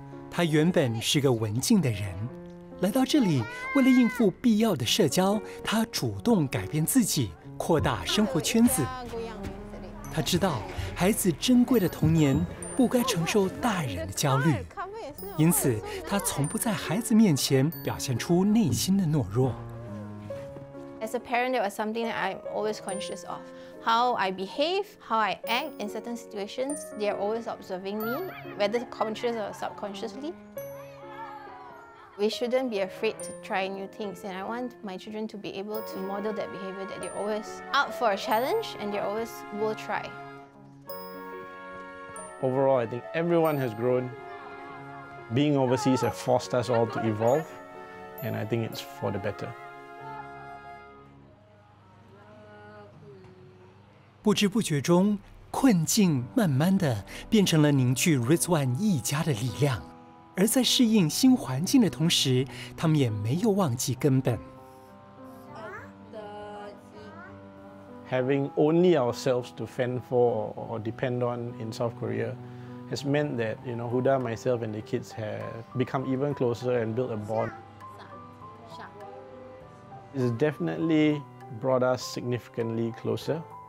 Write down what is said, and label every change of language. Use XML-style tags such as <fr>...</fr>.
<zh>他原本是个文静的人，来到这里，为了应付必要的社交，他主动改变自己，扩大生活圈子。他知道孩子珍贵的童年不该承受大人的焦虑，因此他从不在孩子面前表现出内心的懦弱。</zh> <en>As a parent, there was something that I'm always conscious of. How I behave, how I act in certain situations, they're always observing me, whether consciously or subconsciously. We shouldn't be afraid to try new things, and I want my children to be able to model that behavior, that they're always up for a challenge and they always will try. Overall, I think everyone has grown. Being overseas has forced us all to evolve, and I think it's for the better.</en> <zh>不知不觉中，困境慢慢的变成了凝聚 Rizwan 一家的力量。而在适应新环境的同时，他们也没有忘记根本。</zh> <en>Having only ourselves to fend for or depend on in South Korea has meant that, Huda, myself, and the kids have become even closer and built a bond. It's definitely brought us significantly closer.</en>